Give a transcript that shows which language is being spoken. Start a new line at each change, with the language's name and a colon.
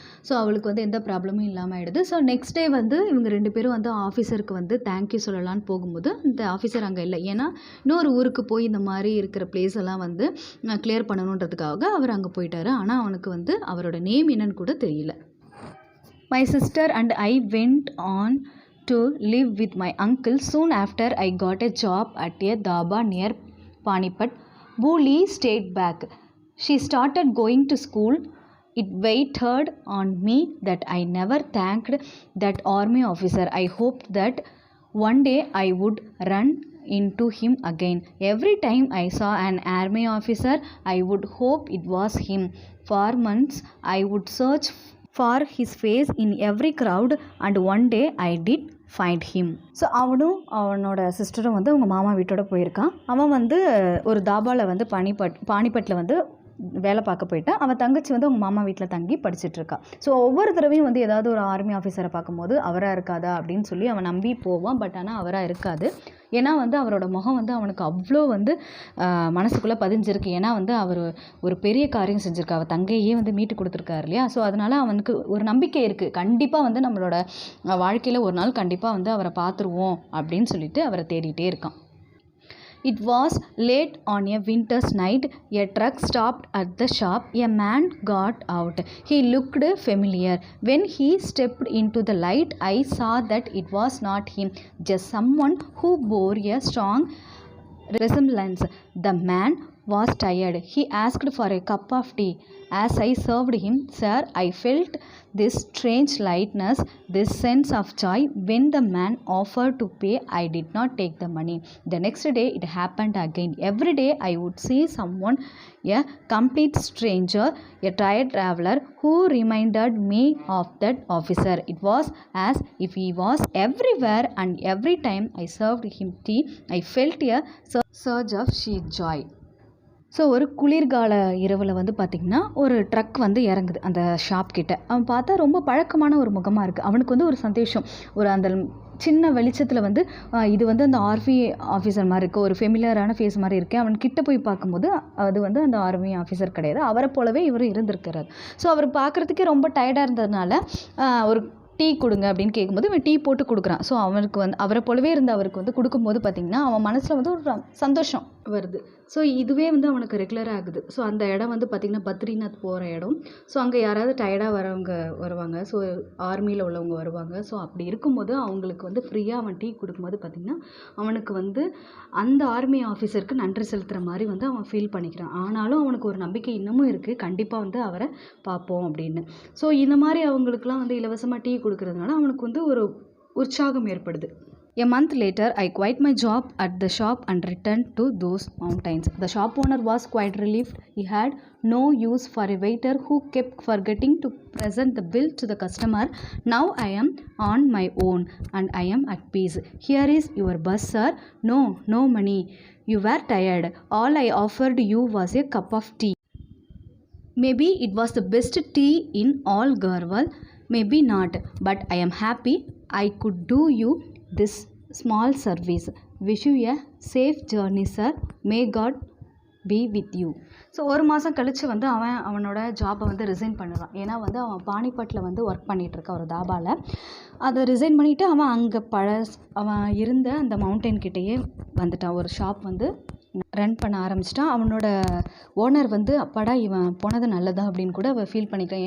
Tamil: So அவளுக்கு வந்து எந்த ப்ராப்ளமும் இல்லாமல் ஆகிடுது. ஸோ நெக்ஸ்ட் டே வந்து இவங்க 2 பேரும் வந்து ஆஃபீஸருக்கு வந்து தேங்க்யூ சொல்லலான்னு போகும்போது இந்த ஆஃபீஸர் அங்கே இல்லை. ஏன்னா இன்னொரு ஊருக்கு போய் இந்த மாதிரி இருக்கிற பிளேஸ் எல்லாம் வந்து கிளியர் பண்ணணுன்றதுக்காக அவர் அங்கே போயிட்டாரு. ஆனால் அவனுக்கு வந்து அவரோட நேம் என்னன்னு கூட தெரியல.
English: My sister and I went on to live with my uncle. Soon after, I got a job at a dhaba near Panipat. Bully stayed back. She started going to school. It weighed on me that I never thanked that army officer. I hoped that one day I would run into him again. Every time I saw an army officer, I would hope it was him. For months, I would search for his face in every crowd, and one day I did find him.
Tamil: So அவனும் அவனோட சிஸ்டரும் வந்து அவங்க மாமா வீட்டோட போயிருக்கான். அவன் வந்து ஒரு தாபாவில் வந்து பானிபட்டில் வந்து வேலை பார்க்க போயிட்டான். அவன் தங்கச்சி வந்து அவங்க மாமா வீட்டில் தங்கி படிச்சுட்ருக்கா. ஸோ ஒவ்வொரு தடவையும் வந்து ஏதாவது ஒரு ஆர்மி ஆஃபீஸரை பார்க்கும்போது அவராக இருக்காதா அப்படின்னு சொல்லி அவன் நம்பி போவான். பட் ஆனால் அவராக இருக்காது. ஏன்னா வந்து அவரோட முகம் வந்து அவனுக்கு அவ்வளோ வந்து மனசுக்குள்ளே பதிஞ்சிருக்கு. ஏன்னா வந்து அவர் ஒரு பெரிய காரியம் செஞ்சுருக்கா, அவள் தங்கையே வந்து மீட்டு கொடுத்துருக்காரு இல்லையா. ஸோ அதனால் அவனுக்கு ஒரு நம்பிக்கை இருக்குது, கண்டிப்பாக வந்து நம்மளோட வாழ்க்கையில் ஒரு நாள் கண்டிப்பாக வந்து அவரை பார்த்துருவோம் அப்படின்னு சொல்லிட்டு அவரை தேடிட்டே இருக்கான்.
English: It was late on a winter's night. A truck stopped at the shop. A man got out. He looked familiar. When he stepped into the light, I saw that it was not him, just someone who bore a strong resemblance. The man was tired. He asked for a cup of tea. As I served him, "Sir," I felt this strange lightness, this sense of joy. When the man offered to pay, I did not take the money. The next day, it happened again. Every day, I would see someone, a complete stranger, a tired traveler, who reminded me of that officer. It was as if he was everywhere, and every time I served him tea, I felt a surge of sheer joy.
Tamil: So ஒரு குளிர்கால இரவில் வந்து பார்த்திங்கன்னா ஒரு drug வந்து இறங்குது அந்த shop கிட்ட. அவன் பார்த்தா ரொம்ப பழக்கமான ஒரு முகமாக இருக்குது. அவனுக்கு வந்து ஒரு சந்தோஷம், ஒரு அந்த சின்ன வெளிச்சத்தில் வந்து இது வந்து அந்த ஆர்மி ஆஃபீஸர் மாதிரி இருக்குது, ஒரு ஃபெமிலியரான ஃபேஸ் மாதிரி இருக்குது. அவன் கிட்ட போய் பார்க்கும்போது அது வந்து அந்த ஆர்மி ஆஃபீஸர் கிடையாது, அவரை போலவே இவர் இருந்திருக்கிறார். ஸோ அவர் பார்க்குறதுக்கே ரொம்ப டயர்டாக இருந்ததுனால ஒரு டீ கொடுங்க அப்படின்னு கேட்கும்போது இவன் டீ போட்டு கொடுக்குறான். ஸோ அவனுக்கு வந்து அவரை போலவே இருந்த அவருக்கு வந்து கொடுக்கும்போது பார்த்திங்கன்னா அவன் மனசில் வந்து ஒரு சந்தோஷம் வருது. ஸோ இதுவே வந்து அவனுக்கு ரெகுலராக ஆகுது. ஸோ அந்த இடம் வந்து பார்த்திங்கன்னா பத்ரிநாத் போகிற இடம். ஸோ அங்கே யாராவது டயர்டாக வருவாங்க. ஸோ ஆர்மியில் உள்ளவங்க வருவாங்க. ஸோ அப்படி இருக்கும்போது அவங்களுக்கு வந்து ஃப்ரீயாக அவன் டீ கொடுக்கும்போது பார்த்திங்கன்னா அவனுக்கு வந்து அந்த ஆர்மி ஆஃபீஸருக்கு நன்றி செலுத்துகிற மாதிரி வந்து அவன் ஃபீல் பண்ணிக்கிறான். ஆனாலும் அவனுக்கு ஒரு நம்பிக்கை இன்னமும் இருக்குது, கண்டிப்பாக வந்து அவரை பார்ப்போம் அப்படின்னு. ஸோ இந்த மாதிரி அவங்களுக்குலாம் வந்து இலவசமாக டீ கொடுக்கறதுனால அவனுக்கு வந்து ஒரு உற்சாகம் ஏற்படுது.
English: A month later, I quit my job at the shop and returned to those mountains. The shop owner was quite relieved. He had no use for a waiter who kept forgetting to present the bill to the customer. Now I am on my own and I am at peace. Here is your bus, sir. No money. You were tired. All I offered you was a cup of tea. Maybe it was the best tea in all Garhwal. Maybe not. But I am happy I could do you this small service. Wish you a safe journey, sir. May God be with you.
Tamil: So ஒரு மாதம் கழித்து வந்து அவனோட ஜாப்பை வந்து resign பண்ணுறான். ஏன்னா வந்து அவன் பானிபட்டில் வந்து ஒர்க் பண்ணிகிட்ருக்கான் ஒரு தாபாவில். அதை ரிசைன் பண்ணிவிட்டு அவன் அங்கே அவன் இருந்த அந்த மவுண்டைன் கிட்டேயே வந்துட்டான். ஒரு ஷாப் வந்து ரன் பண்ண ஆரம்பிச்சிட்டான். அவனோட ஓனர் வந்து அப்பாடா இவன் போனது நல்லதா அப்படின்னு கூட அவன் ஃபீல் பண்ணிக்கிறான்.